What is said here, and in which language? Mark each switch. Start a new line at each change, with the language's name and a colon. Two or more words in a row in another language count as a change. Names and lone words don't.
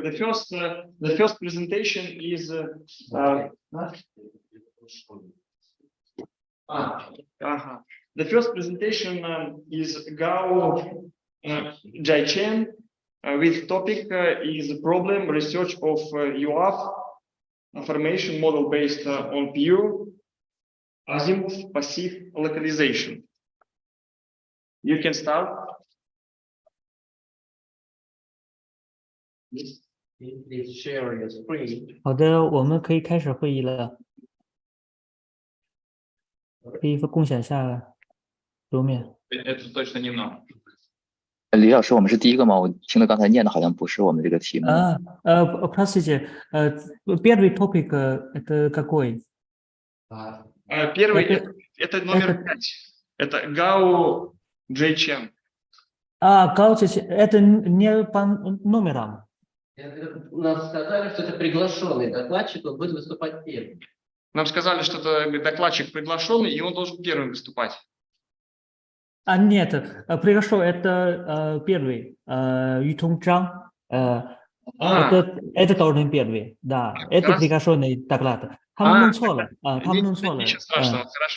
English: The first presentation is the first presentation is Gao Zhaichen with topic is problem research of UAF information model based on pure azimuth passive localization. You can start. Please share your screen.
Chinese: 好的，我们可以开始会议了。可以共享一下桌面。
Russian: Это точно не нам.
Chinese: 李老师，我们是第一个吗？我听了刚才念的好像不是我们这个题目。
Russian: Простите, первый topic это какой? Первый это номер 5. Это Gao Zhaichen. Gao Zhaichen, это не по номерам. Нам сказали, что это приглашенный докладчик, он будет выступать первым. Нам сказали, что это докладчик приглашенный, и он должен первым выступать. Нет, приглашенный это первый, Ютун Чжан. Это должен первый, да. Это приглашенный доклад.
Chinese: 他们弄错了，他们弄错了。
Russian: Ничего страшного, хорошо.